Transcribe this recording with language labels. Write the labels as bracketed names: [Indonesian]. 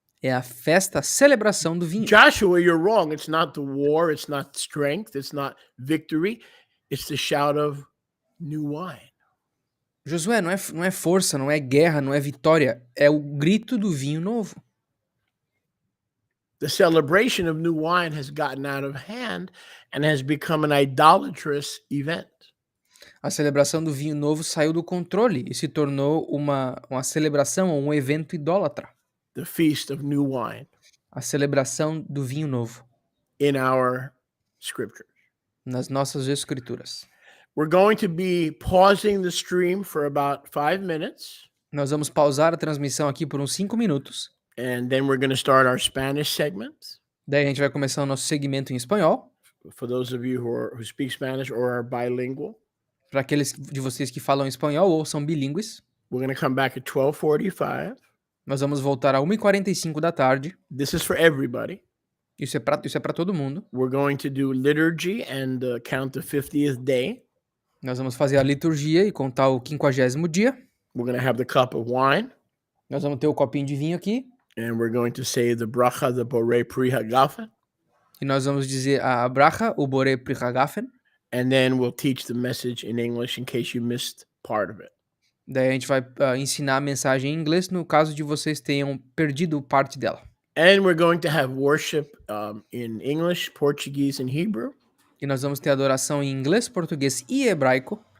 [Portuguese] É a festa, a celebração do vinho. [English] Joshua, you're wrong. It's not the war. It's not strength. It's not victory. It's the shout of new wine. [Portuguese] Josué, não é força, não é guerra, não é vitória. É o grito do vinho novo. [English] The celebration of new wine has gotten out of hand and has become an idolatrous event. [Portuguese] A celebração do vinho novo saiu do controle e se tornou uma celebração ou um evento idólatra. [English] The feast of new wine [Portuguese] A celebração do vinho novo [English] in our scriptures. [Portuguese] nas nossas escrituras. [English] We're going to be pausing the stream for about 5 minutes, [Portuguese] Nós vamos pausar a transmissão aqui por uns 5 minutos. [English] and then we're going to start our Spanish segment. [Portuguese] Daí a gente vai começar o nosso segmento em espanhol. [English] For those of you who speak Spanish or are bilingual, [Portuguese] Para aqueles de vocês que falam espanhol ou são bilíngues, [English] we're going to come back at 12:45. [Portuguese] nós vamos voltar a 1h45 da tarde. [English] This is for everybody. [Portuguese] Isso é para todo mundo. [English] We're going to do liturgy and count the 50th day. [Portuguese] Nós vamos fazer a liturgia e contar o 50º dia. [English] We're going to have the cup of wine, [Portuguese] Nós vamos ter o copinho de vinho aqui. [English] and we're going to say the bracha, the borei pri hagafen, [Portuguese] E nós vamos dizer a bracha, o borei pri hagafen. [English] and then we'll teach the message in English in case you missed part of it. [Portuguese] Daí a gente vai ensinar a mensagem em inglês no caso de vocês tenham perdido parte dela. [English] And we're going to have worship in English, Portuguese, and Hebrew [Portuguese] E nós vamos ter adoração em inglês, português e hebraico